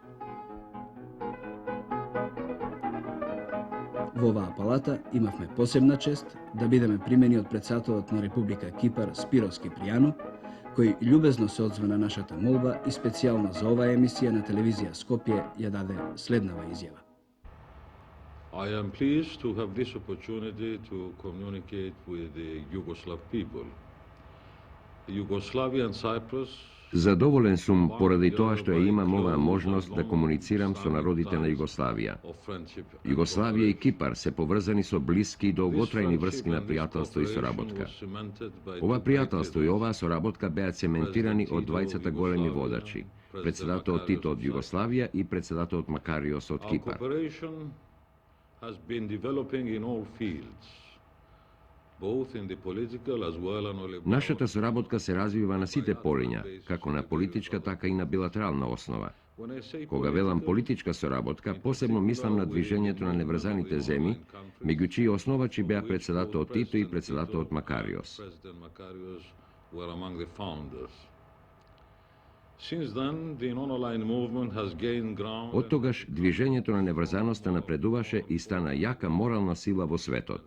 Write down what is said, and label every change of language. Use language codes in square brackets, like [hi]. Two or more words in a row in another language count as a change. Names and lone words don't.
[mk] Во оваа палата имавме посебна чест да бидеме примени од претседателот на Република Кипар Спирос Кипријану, кој љубезно се одзва на нашата молба и специјално за оваа емисија на телевизија Скопје ја даде следнава изјава. [en] I am pleased to have this opportunity to communicate with the Yugoslav people. Yugoslavia and Cyprus. [mk] Задоволен сум поради тоа што ја имам оваа можност да комуницирам со народите на Југославија. Југославија и Кипар се поврзани со блиски и долготрајни врски на пријателство и соработка. Ова пријателство и оваа соработка беа цементирани од двајцата големи водачи, претседателот Тито од Југославија и претседателот Макариос од Кипар. [en] both in the political as well as on the [mk] Нашата соработка се развива на сите полиња, како на политичка, така и на билатерална основа. Кога велам политичка соработка, посебно мислам на движењето на неврзаните земји, меѓу чии основачи беа председателот Тито и председателот Макариос. Од тогаш, движењето на неврзаноста напредуваше и стана јака морална сила во светот.